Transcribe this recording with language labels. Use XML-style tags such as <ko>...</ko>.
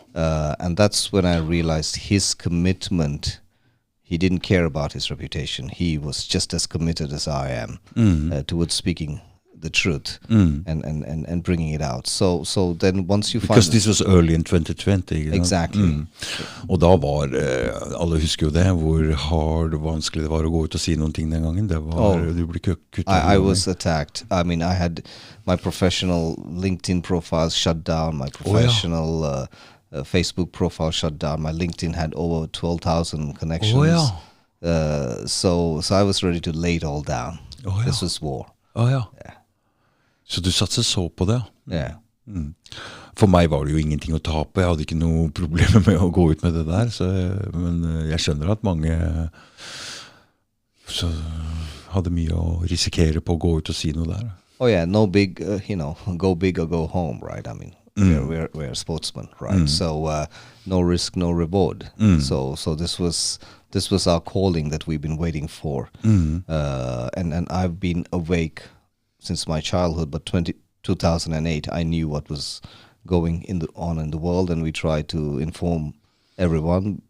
<en>And that's when I realized his commitment. He didn't care about his reputation. He was just as committed as I am towards speaking the truth and bringing it out. So then once you Because this was early in 2020. Exactly.</en> <no>Og da var, alle husker jo det, hvor hard og vanskelig det var å gå ut og si noen ting den gangen. Det var, du ble kuttet.</no> <en>I was attacked. I mean, I had my professional LinkedIn profile shut down, my professional Facebook profile shut down. My LinkedIn had over 12,000 connections. So I was ready to lay it all down. This was war.</en> <no>Yeah. Så du satset så på det?</no> <en>Yeah.</en> <no>For meg var det jo ingenting å tape. Jeg hadde ikke noe problemer med å gå ut med det der. Men jeg skjønner at mange så hadde mye å risikere på å gå ut og si noe der.</no> <en>Oh yeah, no big, go big or go home, right? I mean, we're sportsmen, right? So no risk, no reward. So this was our calling that we've been waiting for. And I've been awake since my childhood, but 2008, I knew what was going on in the world, and we tried to inform everyone.</en>